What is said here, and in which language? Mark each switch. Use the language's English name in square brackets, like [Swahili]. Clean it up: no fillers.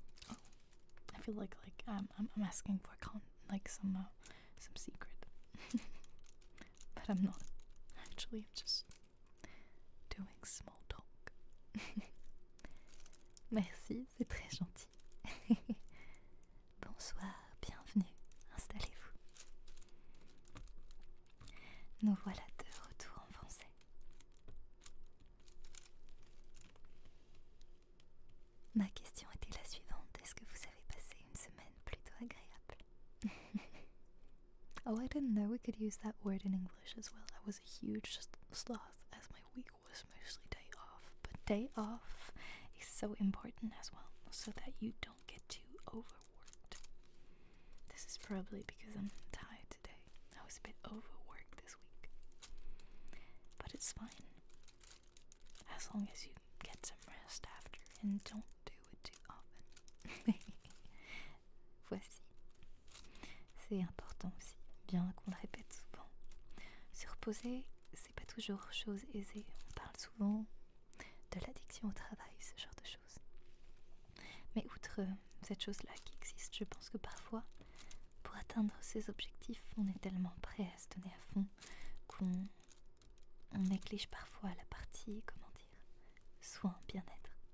[English] Oh, I feel like I'm asking for some secret, but I'm not. Actually, I'm just doing small talk. [French] Merci, c'est très gentil. Bonsoir, bienvenue, installez-vous. Nous voilà de retour en français. Ma question était la suivante. Est-ce que vous avez passé une semaine plutôt agréable? [English] Oh, I didn't know we could use that word in English as well. I was a huge sloth as my week was mostly day off. But day off is so important as well, so that you don't get too overworked. This is probably because I'm tired today. I was a bit overworked this week. But it's fine. As long as you get some rest after and don't do it too often. [French] Voici. C'est important aussi, bien qu'on le répète souvent. Se reposer, c'est pas toujours chose aisée. On parle souvent de l'addiction au travail, ce genre de choses. Mais outre cette chose-là qui existe, je pense que parfois, pour atteindre ses objectifs, on est tellement prêt à se donner à fond qu'on néglige parfois la partie, comment dire, soin, bien-être.